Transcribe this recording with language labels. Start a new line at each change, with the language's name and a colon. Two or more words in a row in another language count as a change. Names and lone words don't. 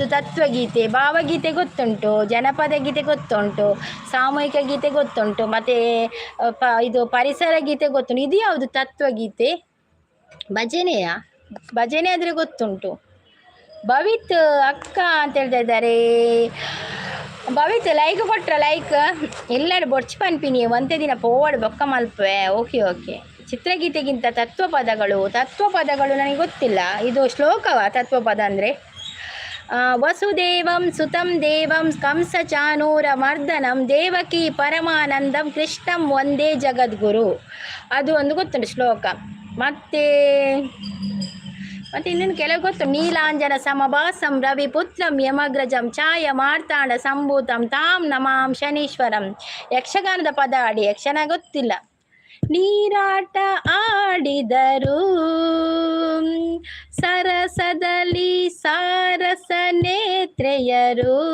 Kannada: ತತ್ವಗೀತೆ, ಭಾವಗೀತೆ ಗೊತ್ತುಂಟು, ಜನಪದ ಗೀತೆ ಗೊತ್ತುಂಟು, ಸಾಮೂಹಿಕ ಗೀತೆ ಗೊತ್ತುಂಟು, ಮತ್ತು ಇದು ಪರಿಸರ ಗೀತೆ ಗೊತ್ತುಂಟು. ಇದು ಯಾವುದು? ತತ್ವಗೀತೆ. ಭಜನೆಯ? ಭಜನೆ ಆದರೆ ಗೊತ್ತುಂಟು. ಭವಿತ್ ಅಕ್ಕ ಅಂತ ಹೇಳ್ತಾ ಇದ್ದಾರೆ.
Tulu: ಭವಿತ್
Kannada: ಲೈಕ್ ಕೊಟ್ರ?
Tulu: ಲೈಕ್ ಎಲ್ಲರೂ ಬೊಡ್ಚಿ ಪನ್ಪಿನಿ ಒಂದೇ ದಿನ ಪೋವಾಡು ಬೊಕ್ಕ ಮಲ್ಪೆ.
English: OK OK.
Kannada: ಚಿತ್ರಗೀತೆಗಿಂತ ತತ್ವಪದಗಳು ನನಗೆ ಗೊತ್ತಿಲ್ಲ. ಇದು ಶ್ಲೋಕವ ತತ್ವಪದ ಅಂದರೆ?
Sanskrit: ವಸುದೇವಂ ಸುತಂ ದೇವಂ ಕಂಸ ಚಾನೂರ ಮರ್ದನಂ ದೇವಕಿ ಪರಮಾನಂದಂ ಕೃಷ್ಣಂ ಒಂದೇ ಜಗದ್ಗುರು.
Kannada: ಅದು ಒಂದು ಗೊತ್ತುಂಟು ಶ್ಲೋಕ. ಮತ್ತೆ ಇನ್ನೇನು ಕೆಲವು ಗೊತ್ತು.
Sanskrit: ನೀಲಾಂಜನ ಸಮಭಾಸಂ ರವಿಪುತ್ರಂ ಯಮಗ್ರಜಂ ಛಾಯ ಮಾರ್ತಾಂಡ ಸಂಭೂತಂ ತಾಂ ನಮಾಂ ಶನೀಶ್ವರಂ.
Kannada: ಯಕ್ಷಗಾನದ ಪದ ಆಡಿ, ಯಕ್ಷಗಾನ ಗೊತ್ತಿಲ್ಲ. ನೀರಾಟ ಆಡಿದರು ಸರಸದಲ್ಲಿ ಸಾರಸ ನೇತ್ರೆಯರು.